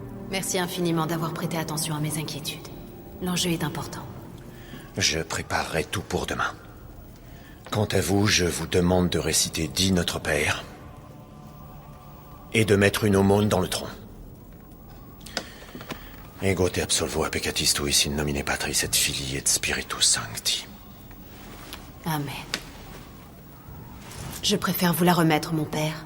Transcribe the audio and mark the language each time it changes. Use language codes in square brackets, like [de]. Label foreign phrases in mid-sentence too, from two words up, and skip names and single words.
[fr] Merci infiniment d'avoir prêté attention à mes inquiétudes. L'enjeu est important. Je préparerai tout pour demain. Quant à vous, je vous demande de réciter 10 Notre Père et de mettre une aumône dans le tronc. [la] Ego te absolvo a peccatis tuis in nomine Patris et Filii et Spiritus Sancti. Amen. [fr] Je préfère vous la remettre, mon père.